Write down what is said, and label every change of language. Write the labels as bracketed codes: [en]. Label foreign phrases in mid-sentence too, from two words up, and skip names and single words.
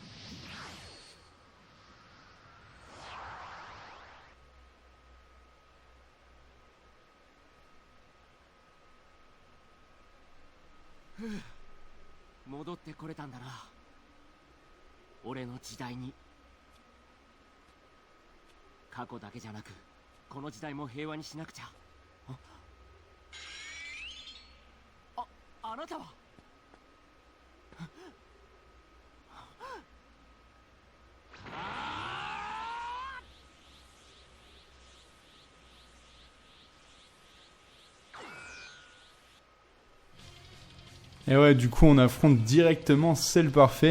[ja] 戻ってこれたんだな。俺の時代に。過去だけじゃなくこの時代も平和にしなくちゃ。あなたは。 [fr] Et ouais, du coup, on affronte directement Cell Parfait.